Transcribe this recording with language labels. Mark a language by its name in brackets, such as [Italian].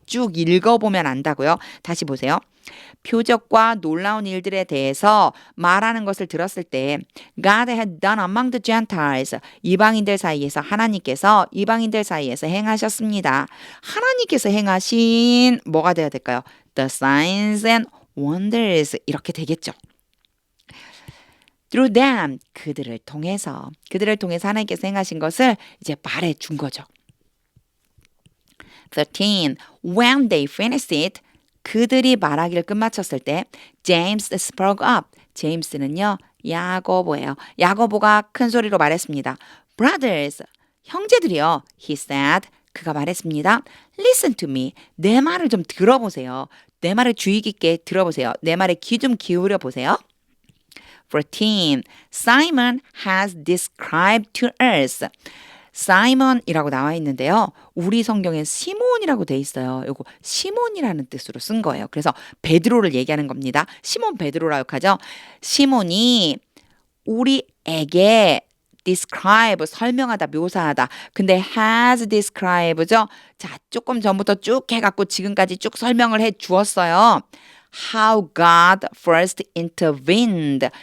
[Korean] 쭉 읽어보면 안다고요. 다시 보세요. 표적과 놀라운 일들에 대해서 말하는 것을 들었을 때 [English] God had done among the Gentiles [Korean] 이방인들 사이에서 하나님께서 이방인들 사이에서 행하셨습니다. 하나님께서 행하신 뭐가 돼야 될까요? [English] The signs and wonders [Korean] 이렇게 되겠죠. [English] Through them [Korean] 그들을 통해서 하나님께서 행하신 것을 이제 말해 준 거죠. 13. [English] When they finished it [Korean] 그들이 말하기를 끝마쳤을 때 [English] James spoke up. [Korean] 제임스는요. 야고보예요. 야고보가 큰 소리로 말했습니다. [English] Brothers, [Korean] 형제들이요. [English] He said. [Korean] 그가 말했습니다. [English] Listen to me. [Korean] 내 말을 좀 들어보세요. 내 말을 주의 깊게 들어보세요. 내 말에 귀 좀 기울여 보세요. 14. [English] Simon has described to us. [Korean] 사이먼이라고 나와 있는데요. 우리 성경엔 시몬이라고 돼 있어요. 요거 시몬이라는 뜻으로 쓴 거예요. 그래서 베드로를 얘기하는 겁니다. 시몬 베드로라고 하죠. 시몬이 우리에게 describe 설명하다 묘사하다. 근데 has describe죠. 자, 조금 전부터 쭉 해갖고 지금까지 쭉 설명을 해 주었어요. [English] How God first intervened.